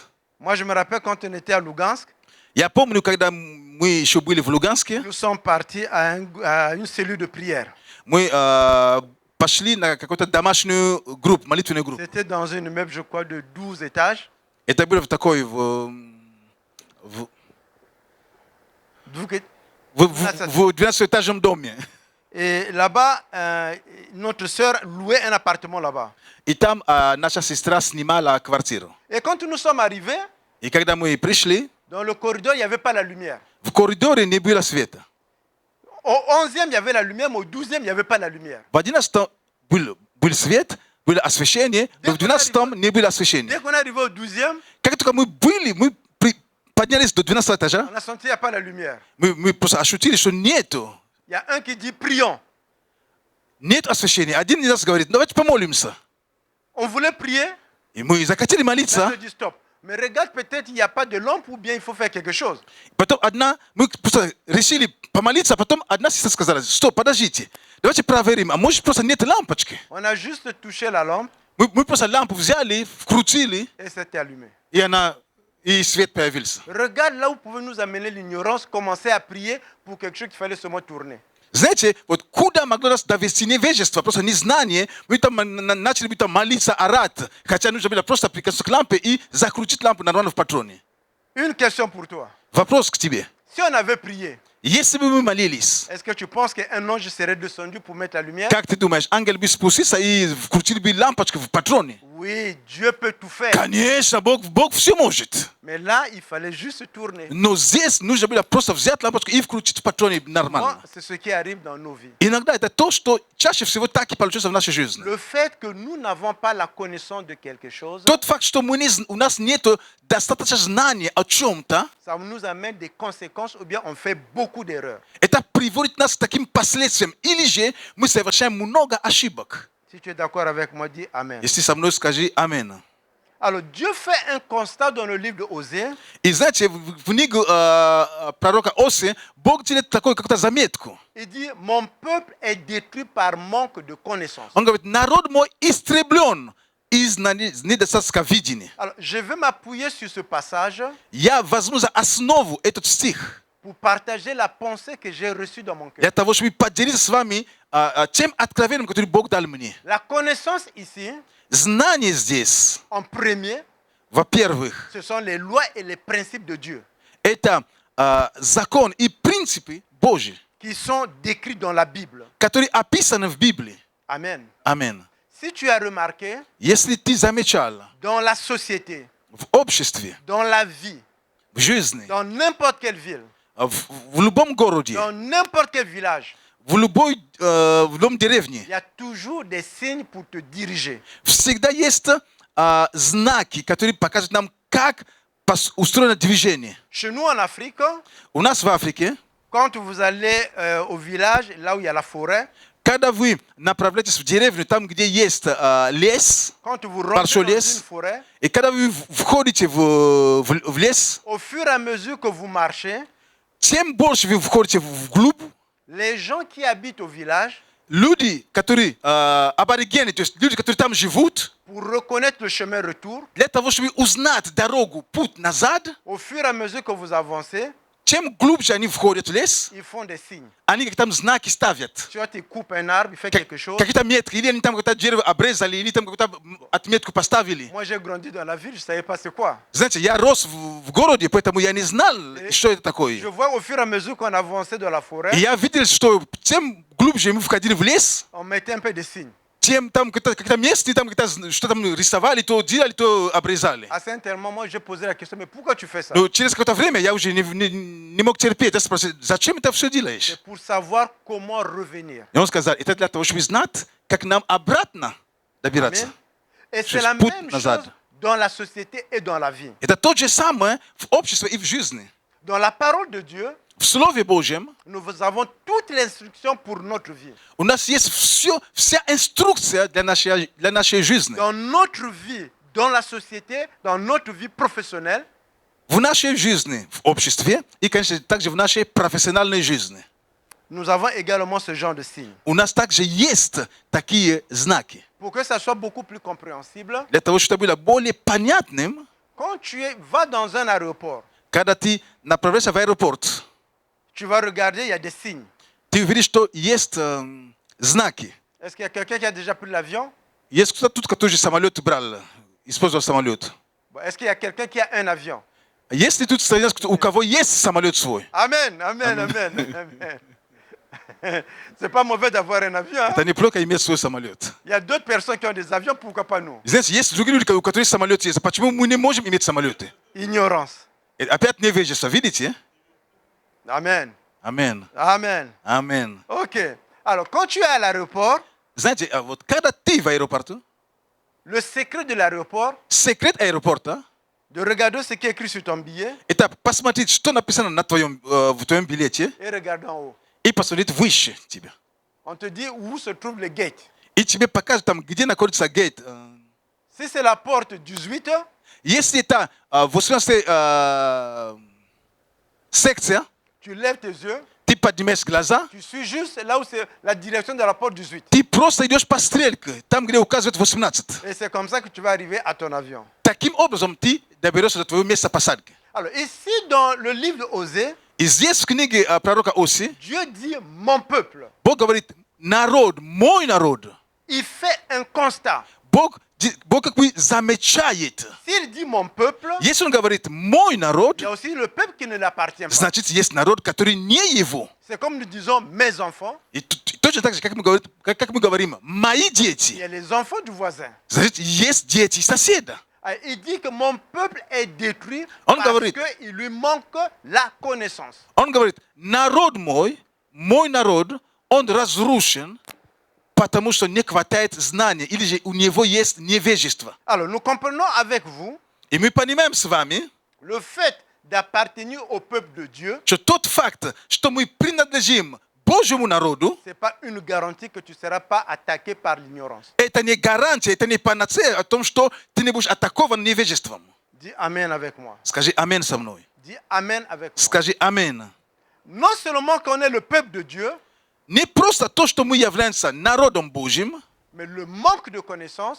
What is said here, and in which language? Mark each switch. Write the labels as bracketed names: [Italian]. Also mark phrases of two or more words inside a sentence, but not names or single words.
[French] Moi, je me rappelle quand on était à Lugansk, [Russian] Я помню, когда мы еще были в Луганске, [French] nous sommes partis à une cellule de prière. [Russian] мы пошли на какую-то домашнюю группу, молитвенную группу. [French] C'était dans un immeuble, je crois, de 12 étages. [Russian] Это было в такой, в 12-этажном доме. [French] Et là-bas, notre sœur louait un appartement là-bas. [Russian] И там наша сестра снимала квартиру. [French] Et quand nous sommes arrivés, [Russian] И когда мы пришли, [French] dans le corridor, il n'y avait pas la lumière. [Russian] В коридоре не было света. [French] Au 11e, il y avait la lumière, mais au 12e, il n'y avait pas la lumière. [Russian] В 11-м был свет, было освещение, но в 12-м не было освещения. [French] Dès qu'on est arrivé au 12e, [Russian] Как только мы поднялись до 12 этажа, [French] on a senti qu'il n'y a pas la lumière. [Russian] мы просто ощутили, что нету [French] Il y a un qui dit prions. [Russian] освещения. Один из нас говорит, давайте помолимся. [French] On voulait prier, [Russian] И мы захотели [French] là, [Russian] молиться. [French] je dis stop. Mais regarde, peut-être il n'y a pas de lampe ou bien il faut faire quelque chose. [Russian] Потом мы просто решили помолиться, а потом одна сестра сказала, стоп, подождите, давайте проверим, а может просто нет лампочки. [French] On a juste touché la lampe [Russian] Мы просто лампу взяли, вкрутили, [French] et c'était allumé. [Russian] и свет появился. [French] Regarde là où pouvait nous amener l'ignorance, commencer à prier pour quelque chose qu'il fallait seulement tourner. [Russian] Знаете, вот куда могло нас довести невежество, просто незнание, мы там начали там молиться, орать, хотя нужно было просто прикоснуться к лампе и закрутить лампу нормально в патроне. [French] Une question pour toi. [Russian] Вопрос к тебе. [French] Si on avait prié, [Russian] Если бы мы молились, [French] est-ce que tu penses qu'un ange serait descendu pour mettre la lumière? [Russian] как ты думаешь, ангел бы спустился и вкрутил бы лампочку в патроне? [French] Oui, Dieu peut tout faire. [Russian] Конечно, Бог все может. [French] Mais là, il fallait juste tourner. [Russian] Но здесь нужно было просто взять лампочку и включить в патроне [French] Moi, [Russian] нормально. [French] c'est ce qui arrive dans nos vies. [Russian] Иногда это то, что чаще всего так и получается в нашей жизни. [French] Le fait que nous n'avons pas la connaissance de quelque chose, [Russian] Тот факт, что у нас нет достаточно знания о чем-то, [French] ça nous amène des conséquences ou bien on fait beaucoup d'erreurs. [Russian] это приводит нас к таким последствиям. Или же мы совершаем много ошибок. [French] Si tu es d'accord avec moi, dis Amen. [Russian] Если со мной скажи «Аминь». [French] Alors, Dieu fait un constat dans le livre de Osée. [Russian] И знаете, в книгу пророка Оси Бог делает такую как-то заметку. [French] Il dit, mon peuple est détruit par manque de connaissance. [Russian] Он говорит, народ мой истреблен из недостатка видения. [French] Alors, je vais m'appuyer sur ce passage [Russian] Я возьму за основу этот стих, [French] pour partager la pensée que j'ai reçue dans mon cœur. [Russian] для того, чтобы поделиться с вами тем откровением, которое Бог дал мне. [French] La connaissance ici, [Russian] Знание здесь, [French] en premier, [Russian] во-первых, [French] ce sont les lois et les principes de Dieu [Russian] это закон и принципы Божьи, [French] qui sont décrits dans la Bible. [Russian] которые описаны в Библии. [French] Amen. [Russian] Аминь. [French] Si tu as remarqué, [Russian] Если ты замечал [French] dans la société, [Russian] в обществе, [French] dans la vie, [Russian] в жизни, [French] dans n'importe quelle ville, [Russian] в любом городе, [French] dans n'importe quel village, [Russian] в любом деревне, [French] il y a toujours des signes pour te diriger. [Russian] всегда есть знаки, которые показывают нам, как устроено движение. [French] Chez nous en Afrique, [Russian] У нас в Африке, [French] quand vous allez au village, là où il y a la forêt, [Russian] когда вы направляетесь в деревню, там, где есть лес, [French] quand vous rentrez [Russian] большой [French] dans une [Russian] лес, [French] forêt, [Russian] и когда вы входите в лес, [French] au fur et à mesure que vous marchez, [Russian] тем больше вы входите вглубь, [French] les gens qui habitent au village, [Russian] люди, которые аборигены, то есть люди, которые там живут, [French] pour reconnaître le chemin retour, [Russian] для того, чтобы узнать дорогу, путь назад, [French] au fur et à mesure que vous avancez, [Russian] чем глубже они входят в лес, [French] ils font des signes. [Russian] они как там знаки ставят. [French] Tu vois, tu coupes un arbre, il fait quelque chose. [Russian] Какие-то метки, или они там какое-то дерево обрезали, или там какую-то отметку поставили. [French] Moi, j'ai grandi dans la ville, je ne savais pas c'est quoi. [Russian] Знаете, я рос в городе, поэтому я не знал, что это [French] Je [Russian] такое. [French] vois au fur et à mesure qu'on avançait dans la forêt, [Russian] И я видел, что тем глубже мы входили в лес, [French] on mettait un peu de signes. [Russian] тем там какие-то места, там что там рисовали, то делали, то обрезали. [French] À certains moments, moi, j'ai posé la question, mais pourquoi tu fais ça? [Russian] Но через какое-то время я уже не мог терпеть. Я спросил, зачем это все делаешь? [French] C'est pour savoir comment revenir. [Russian] И он сказал, это для того, чтобы знать, как нам обратно добираться. [French] Amen. Et [Russian] Через [French] c'est la [Russian] путь [French] même [Russian] назад. [French] chose dans la société et dans la vie. [Russian] Это то же самое в обществе и в жизни. [French] Dans la parole de Dieu, [Russian] В Слове Божьем [French] nous avons toute l'instruction pour notre vie. [Russian] у нас есть вся инструкция для нашей жизни. [French] Dans notre vie, dans la société, dans notre vie professionnelle, [Russian] В нашей жизни, в обществе и, конечно, также в нашей профессиональной жизни. [French] nous avons également ce genre de signes. [Russian] У нас также есть такие знаки. [French] Pour que ça soit beaucoup plus compréhensible, [Russian] Для того, чтобы было более понятным, [French] quand tu vas dans un aéroport, [Russian] когда ты направляешься в аэропорт, [French] tu vas regarder, il y a des signes. [Russian] ты увидишь, что есть знаки. [French] Est-ce qu'il y a quelqu'un qui a déjà pris l'avion? [Russian] Есть кто-то тут, который самолет брал, использовал самолет. [French] Bon, est-ce qu'il y a quelqu'un qui a un avion? [Russian] Есть ли тут у кого есть самолет свой? [French] Amen, amen, amen, amen. C'est pas mauvais d'avoir un avion. Hein? [Russian] Это неплохо иметь свой самолет. [French] Il y a d'autres personnes qui ont des avions, pourquoi pas nous? [Russian] Знаете, есть другие люди, у которых самолет есть. Почему мы не можем иметь самолеты? [French] Ignorance. [Russian] Опять невежество, видите? [French] Amen. Amen. Amen. Amen. Ok. Alors, quand tu es à l'aéroport, [Russian] Знаете, вот когда ты в аэропорту, [French] le secret de l'aéroport, [Russian] секрет аэропорта [French] de regarder ce qui est écrit sur ton billet — [Russian] это посмотреть, что написано на в твоем билете, [French] et regarder en haut. [Russian] и посмотреть выше тебя. [French] On te dit où se trouve le gate. [Russian] И тебе покажут там, где находится гейт. [French] Si c'est la porte 18, [Russian] Если это 18 секция, [French] tu lèves tes yeux, [Russian] ты поднимаешь глаза, [French] tu suis juste là où c'est la direction de la porte 18. [Russian] ты просто идешь по стрелке, там, где указывает 18. [French] Et c'est comme ça que tu vas arriver à ton avion. [Russian] Таким образом ты доберешься до твоего места посадки. [French] Alors, ici, dans le livre de Osée, [Russian] И здесь в книге пророка Оси [French] Dieu dit mon peuple. [Russian] Бог говорит: народ, мой народ. [French] Il fait un constat. [Russian] Бог как бы замечает. [French] S'il dit mon peuple, [Russian] Если он говорит мой народ, [French] il y a aussi le peuple qui ne l'appartient pas. [Russian] значит, есть народ, который не его. [French] C'est comme nous disons mes enfants, [Russian] И точно так же, как мы говорим, мои [French] il y [Russian] дети, [French] a les enfants du voisin. [Russian] значит, есть дети соседа. [French] Il dit que mon peuple est détruit [Russian] On [French] parce [Russian] говорит. [French] qu'il lui manque la connaissance. [Russian] Он говорит: народ мой народ, он разрушен, потому что не хватает знания, или же у него есть невежество. [French] Alors, nous comprenons avec vous [Russian] И мы понимаем с вами, [French] le fait d'appartenir au peuple de Dieu, [Russian] что тот факт, что мы принадлежим Божьему народу, [French] ce n'est pas une garantie que tu ne seras pas attaqué par l'ignorance. [Russian] это не гарантия, это не панацея о том, что ты не будешь атакован невежеством. [French] Dis Amen avec moi. [Russian] Скажи амин со мной. [French] Dis Amen avec moi. [Russian] Скажи амин. [French] Non seulement qu'on est le peuple de Dieu, [Russian] Не просто то, что мы являемся народом Божьим, [French] mais le manque de connaissance